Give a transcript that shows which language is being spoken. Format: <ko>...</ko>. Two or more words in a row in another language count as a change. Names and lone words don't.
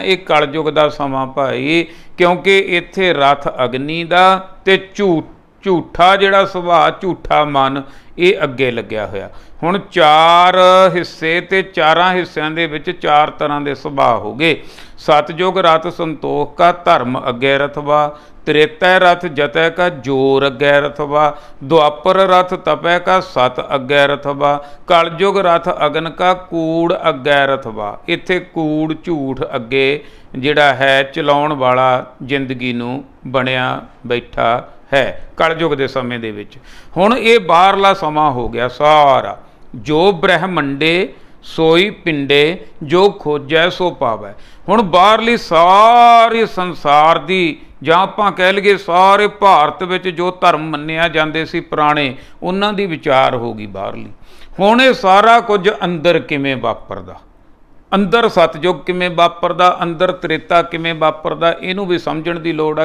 <pa>ਇਹ ਕਲਯੁਗ ਦਾ ਸਮਾਂ ਭਾਈ, ਕਿਉਂਕਿ ਇੱਥੇ ਰਥ ਅਗਨੀ ਦਾ ਤੇ ਝੂਠਾ ਜਿਹੜਾ ਸੁਭਾਅ, ਝੂਠਾ ਮਨ, ਇਹ ਅੱਗੇ ਲੱਗਿਆ ਹੋਇਆ। ਹੁਣ 4 ਹਿੱਸੇ ਤੇ 4 ਹਿੱਸਿਆਂ ਦੇ ਵਿੱਚ 4 ਤਰ੍ਹਾਂ ਦੇ ਸੁਭਾਅ ਹੋ ਗਏ। ਸਤਜੁਗ ਰਥ ਸੰਤੋਖ ਕਾ ਧਰਮ ਅੱਗੇ ਰਥਵਾ, ਤ੍ਰੇਤੈ ਰਥ ਜਤੈ ਕਾ ਜੋਰ ਅੱਗੈ ਰਥਵਾ, ਦੁਆਪਰ ਰਥ ਤਪੈ ਕਾ ਸਤ ਅੱਗੈ ਰਥਵਾ, ਕਲਯੁਗ ਰਥ ਅਗਨ ਕਾ ਕੂੜ ਅੱਗੈ ਰਥਵਾ। ਇੱਥੇ ਕੂੜ ਝੂਠ ਅੱਗੇ ਜਿਹੜਾ ਹੈ ਚਲਾਉਣ ਵਾਲਾ ਜ਼ਿੰਦਗੀ ਨੂੰ ਬਣਿਆ ਬੈਠਾ ਹੈ ਕਲਯੁਗ ਕੇ ਸਮੇਂ ਦੇ ਵਿੱਚ। ਹੁਣ ਇਹ ਬਾਹਰਲਾ ਸਮਾਂ ਹੋ ਗਿਆ ਸਾਰਾ। ਜੋ ਬ੍ਰਹਮੰਡੇ ਸੋਈ ਪਿੰਡੇ, ਜੋ ਖੋਜੈ ਸੋ ਪਾਵੈ। ਹੁਣ ਬਾਹਰਲੀ ਸਾਰੀ ਸੰਸਾਰ ਦੀ ਜਾਂ ਆਪਾਂ ਕਹਿ ਲਈਏ ਸਾਰੇ ਭਾਰਤ ਵਿੱਚ ਜੋ ਧਰਮ ਮੰਨਿਆ ਜਾਂਦੇ ਸੀ ਪੁਰਾਣੇ, ਉਹਨਾਂ ਦੀ ਵਿਚਾਰ ਹੋ ਗਈ ਬਾਹਰਲੀ। ਹੁਣ ਇਹ ਸਾਰਾ ਕੁਝ ਅੰਦਰ ਕਿਵੇਂ ਵਾਪਰਦਾ, ਅੰਦਰ ਸਤਜੁਗ ਕਿਵੇਂ ਵਾਪਰਦਾ, ਅੰਦਰ ਤ੍ਰੇਤਾ ਕਿਵੇਂ ਵਾਪਰਦਾ, ਇਹਨੂੰ ਵੀ ਸਮਝਣ ਦੀ ਲੋੜ ਆ।</pa>